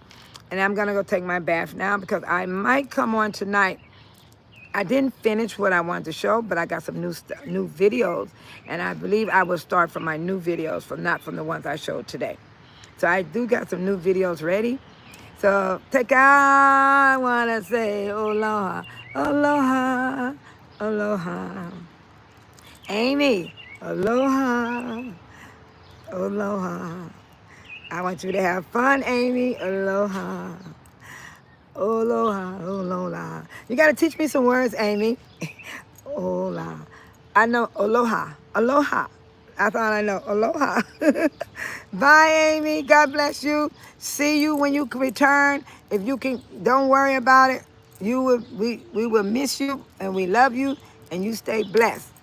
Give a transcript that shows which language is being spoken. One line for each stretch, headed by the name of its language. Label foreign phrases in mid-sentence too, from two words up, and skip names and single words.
English: And I'm going to go take my bath now because I might come on tonight. I didn't finish what I wanted to show, but I got some new videos. And I believe I will start from my new videos, not from the ones I showed today. So I do got some new videos ready. So I want to say aloha, aloha, aloha. Amy, aloha, aloha. I want you to have fun, Amy. Aloha. Aloha, aloha. You got to teach me some words, Amy. Aloha. I know aloha. Aloha. I thought I know aloha. Bye, Amy. God bless you. See you when you can return. If you can, don't worry about it. We will miss you, and we love you, and you stay blessed.